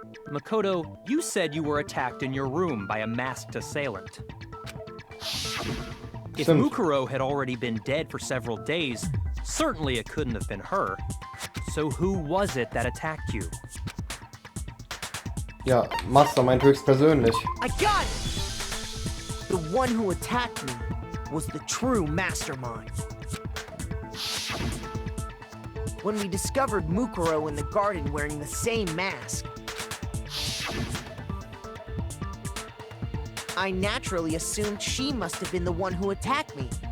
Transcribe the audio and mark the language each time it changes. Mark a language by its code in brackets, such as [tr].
[en] Makoto, you said you were attacked in your room by a masked assailant. If [de] Stimmt. [en] Mukuro had already been dead for several days, certainly it couldn't have been her. So who was it that attacked you? [de] Ja, Mastermind höchstpersönlich. [en] I got it! The one who attacked me was the true mastermind. When we discovered Mukuro in the garden wearing the same mask, I naturally assumed she must have been the one who attacked me.